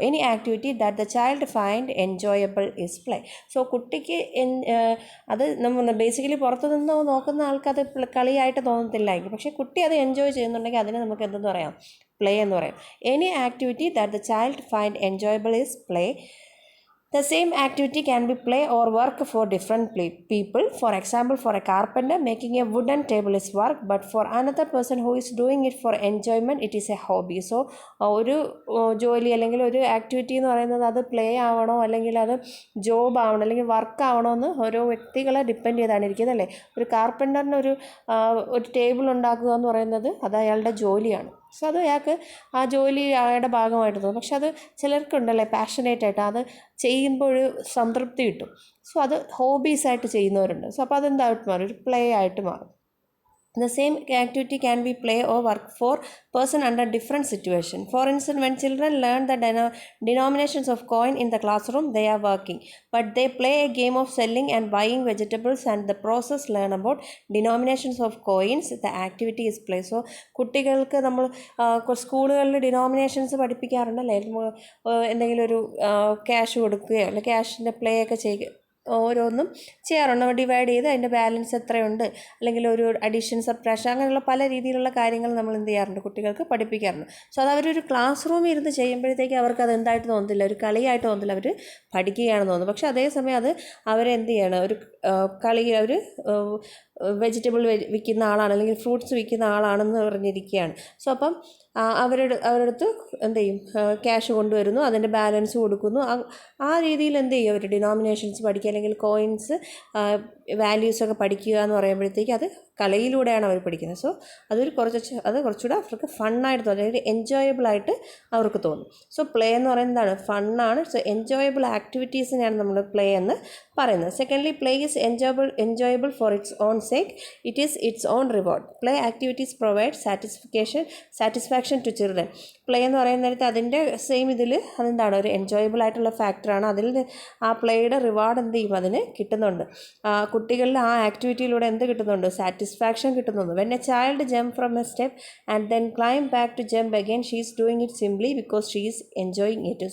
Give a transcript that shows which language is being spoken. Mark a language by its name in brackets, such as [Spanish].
[English] Any activity that the child find enjoyable is play. [Malayalam] So കുട്ടിക്ക് അത് നമ്മൾ basically പുറത്തു നിന്ന് നോക്കുന്ന ആൾക്ക് അത് കളിയായിട്ട് തോന്നത്തില്ലായിരിക്കും, പക്ഷേ കുട്ടി അത് എൻജോയ് ചെയ്യുന്നുണ്ടെങ്കിൽ അതിനെ നമുക്ക് എന്തെന്ന് പറയാം, പ്ലേ എന്ന് പറയാം. [English] Any activity that the child find enjoyable is play. The same activity can be play or work for different people. For example, for a carpenter, making a wooden table is work, but for another person who is doing it for enjoyment, it is a hobby. [Malayalam] So ഒരു ജോലി അല്ലെങ്കിൽ ഒരു activity എന്ന് പറയുന്നത് അത് play ആവണോ അല്ലെങ്കിൽ അത് job ആവണോ അല്ലെങ്കിൽ വർക്ക് ആവണോ എന്ന് ഓരോ വ്യക്തികളെ ഡിപ്പെൻഡ് ചെയ്താണ് ഇരിക്കുന്നത് അല്ലേ. ഒരു കാർപ്പൻ്ററിന് ഒരു ടേബിൾ ഉണ്ടാക്കുക എന്ന് പറയുന്നത് അത് അയാളുടെ ജോലിയാണ്. സോ അത് അയാൾക്ക് ആ ജോലി അയാളുടെ ഭാഗമായിട്ട് തോന്നും. പക്ഷെ അത് ചിലർക്കുണ്ടല്ലേ പാഷനേറ്റായിട്ട് അത് ചെയ്യുമ്പോൾ ഒരു സംതൃപ്തി കിട്ടും. സോ അത് ഹോബീസായിട്ട് ചെയ്യുന്നവരുണ്ട്. സോ അപ്പോൾ അതെന്തായിട്ട് മാറും, ഒരു പ്ലേ ആയിട്ട് മാറും. [English] The same activity can be play or work for person under different situation. For instance, when children learn the denominations of coin in the classroom, they are working. But they play a game of selling and buying vegetables and the process learn about denominations of coins. The activity is play. [Malayalam] So കുട്ടികൾക്ക് നമ്മൾ സ്കൂളുകളിൽ denominations പഠിപ്പിക്കാറുണ്ടല്ലേ. എന്തെങ്കിലും ഒരു cash കൊടുക്കുകയോ അല്ലെങ്കിൽ ക്യാഷിൻ്റെ play ഒക്കെ ചെയ്യുക ഓരോന്നും ചെയ്യാറുണ്ട്. നമ്മൾ ഡിവൈഡ് ചെയ്ത് അതിൻ്റെ ബാലൻസ് എത്രയുണ്ട് അല്ലെങ്കിൽ ഒരു അഡീഷൻ സബ്ട്രാക്ഷൻ അങ്ങനെയുള്ള പല രീതിയിലുള്ള കാര്യങ്ങൾ നമ്മൾ എന്ത് ചെയ്യാറുണ്ട്, കുട്ടികൾക്ക് പഠിപ്പിക്കാറുണ്ട്. സോ അത് അവരൊരു ക്ലാസ് റൂമിൽ ഇരുന്ന് ചെയ്യുമ്പോഴത്തേക്ക് അവർക്ക് അത് എന്തായിട്ട് തോന്നത്തില്ല, ഒരു കളിയായിട്ട് തോന്നത്തില്ല, അവർ പഠിക്കുകയാണെന്ന് തോന്നുന്നു. പക്ഷേ അതേസമയം അത് അവരെന്ത് ചെയ്യണം, ഒരു കളി അവർ വെജിറ്റബിൾ വിൽക്കുന്ന ആളാണ് അല്ലെങ്കിൽ ഫ്രൂട്ട്സ് വിൽക്കുന്ന ആളാണെന്ന് പറഞ്ഞിരിക്കുകയാണ്. സോ അപ്പം അവരുടെ അടുത്ത് എന്ത് ചെയ്യും, ക്യാഷ് കൊണ്ടുവരുന്നു, അതിൻ്റെ ബാലൻസ് കൊടുക്കുന്നു. ആ രീതിയിൽ എന്ത് ചെയ്യും, അവർ ഡിനോമിനേഷൻസ് പഠിക്കുക അല്ലെങ്കിൽ കോയിൻസ് വാല്യൂസൊക്കെ പഠിക്കുക എന്ന് പറയുമ്പോഴത്തേക്ക് അത് കലയിലൂടെയാണ് അവർ പഠിക്കുന്നത്. സോ അത് കുറച്ചുകൂടെ അവർക്ക് ഫണ്ണായിട്ട് തോന്നും, അല്ലെങ്കിൽ എൻജോയബിളായിട്ട് അവർക്ക് തോന്നും. സോ പ്ലേ എന്ന് പറയുന്നതാണ് ഫണ്ണാണ്. സോ എൻജോയബിൾ ആക്ടിവിറ്റീസിനെയാണ് നമ്മൾ പ്ലേ എന്ന് പറയുന്നത്. [English] Secondly, play is enjoyable for its own sake. It is its own reward. Play activities provide satisfaction to children. [Malayalam] Play എന്ന് പറയുന്ന നേരത്തെ അതിൻ്റെ സെയിം ഇതിൽ അതെന്താണ്, ഒരു എൻജോയബിൾ ആയിട്ടുള്ള ഫാക്ടറാണ്. അതിൽ ആ പ്ലേയുടെ റിവാർഡ് എന്ത് ചെയ്യും, അതിന് കിട്ടുന്നുണ്ട്. കുട്ടികളിൽ ആ ആക്ടിവിറ്റിയിലൂടെ എന്ത് കിട്ടുന്നുണ്ട്, സാറ്റിസ്ഫാക്ഷൻ കിട്ടുന്നുണ്ട്. [English] When a child jump from a step and then climb back to jump again, she is doing it simply because she is enjoying it.